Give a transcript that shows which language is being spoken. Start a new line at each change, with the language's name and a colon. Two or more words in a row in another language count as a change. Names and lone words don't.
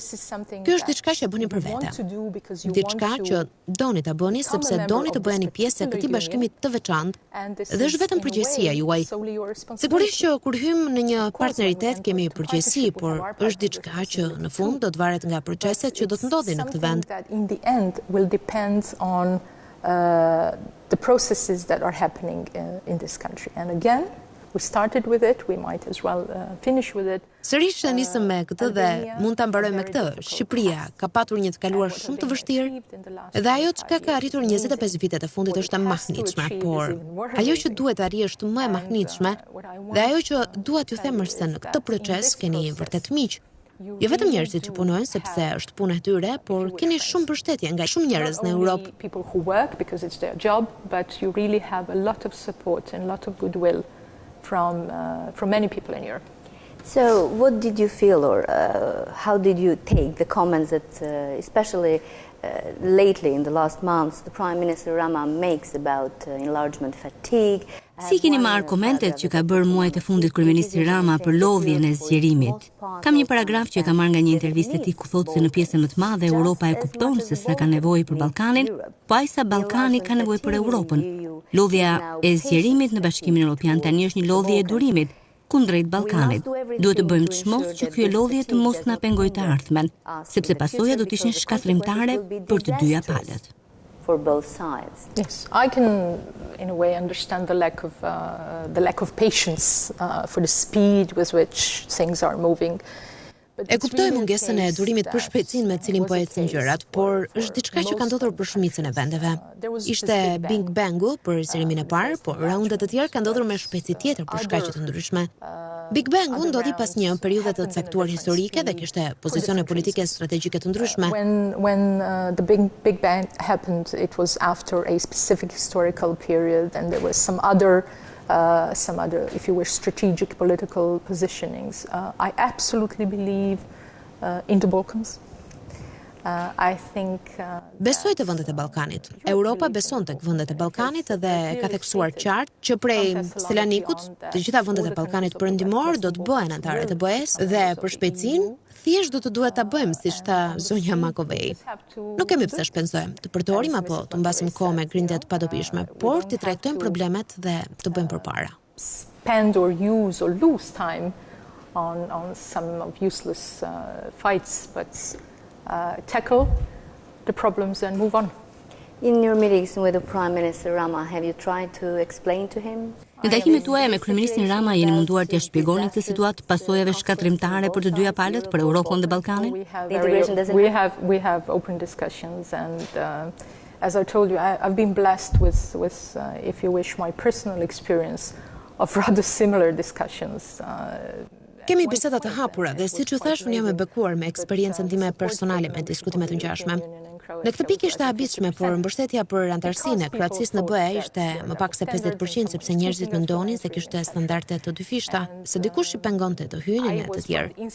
Albanian: Kjo është diçka që e bëni për vete. Diçka që doni ta bëni sepse doni të bëheni pjesë e këtij bashkimi të veçantë dhe është vetëm përgjegjësia juaj. Sigurisht që kur hym në një partneritet kemi përgjegjësi, por është diçka që në fund do të varet nga proceset që do të ndodhin në këtë vend.
English: In the end will depend on the processes that are happening in this country. And again, we started with it, we might as well finish with it.
Albanian: Sërish e nisëm me këtë dhe mund ta mbaroj me këtë. Shqipëria ka patur një të kaluar shumë të vështirë, dhe ajo çka ka arritur 25 vitet e fundit është e mahnitshme, por ajo që duhet të arrijë është më e mahnitshme, dhe ajo që dua t'ju them është se në këtë proces keni vërtet miq. Jo vetëm njerëzit që punojnë sepse është punë e tyre, por keni shumë mbështetje nga shumë njerëz në Europë.
English: People who work because it's their job, but you really have a lot of support and a lot of goodwill from many people in Europe. So, what did you feel, or how did you take the comments that, especially lately in the last months, the Prime Minister Rama makes about enlargement fatigue?
Albanian: Si keni marrë komentet që ka bërë muajt e fundit kryeministri Rama për lodhjen e zgjerimit? Kam një paragraf që e ka marrë nga një intervistë e tij ku thotë se në pjesën më të madhe Europa e kupton se sa ka nevojë për Ballkanin, po ai sa Ballkani ka nevojë për Europën. Lodhja e zgjerimit në Bashkimin Evropian tani është një lodhje e durimit kundrejt Ballkanit. Duhet të bëjmë çmos që ky lodhje të mos na pengojë të ardhmen, sepse pasojat do të ishin shkatërrimtare për të dyja palët.
English: For both sides. Yes, I can, in a way, understand the lack of patience for the speed with which things are moving.
Albanian: E kuptoj mungesën e durimit për shpejtësinë me cilin po ecën gjërat, por është diçka që ka ndodhur për shumicën e vendeve. Ishte Big Bangu për zgjerimin e parë, por raundet e tjera kanë ndodhur me shpejtësi tjetër për shkaqe të ndryshme. Big Bangu ndodhi pas një periudhe të caktuar historike dhe kishte pozicione politike strategjike të ndryshme.
English: When the Big Bang happened, it was after a specific historical period, and there was some other, if you wish, strategic political positionings. I absolutely believe in the Balkans. I think
Albanian: Besoj të vendet e Ballkanit. Europa beson tek vendet e Ballkanit dhe ka theksuar qartë që prej Selanikut të gjitha vendet e Ballkanit perëndimor do të bëhen anëtare të BE-s dhe për shpejtësinë thjesht do të duhet ta bëjmë siç tha zonja Makovej. Nuk kemi pse shpenzojmë, të përdorim apo të mbasim kohë me grindje të padobishme, por të trajtojmë problemet dhe të bëjmë përpara.
English: Spend or use or lose time on some of useless fights, but tackle the problems and move on. In your meetings with the Prime Minister Rama, have you tried to explain to him?
Albanian: Në takimet tuaja me kryeministrin Rama jeni munduar t'ia shpjegoni këtë situatë pasojave shkatërrimtare për të dyja palët, për Europën dhe Ballkanin?
English: We have open discussions, and as I told you, I've been blessed with if you wish, my personal experience of rather similar discussions.
Albanian: Kemi biseda të hapura dhe siç u thash, unë jam e bekuar me eksperiencën time personale me diskutime të ngjashme. Në këtë pikë ishte habitshme, por mbështetja për antarësinë e Kroacisë në BE ishte më pak se 50% sepse njerëzit mendonin se kishte standarde të dyfishta, se dikush i pengonte të hynin e të tjerë.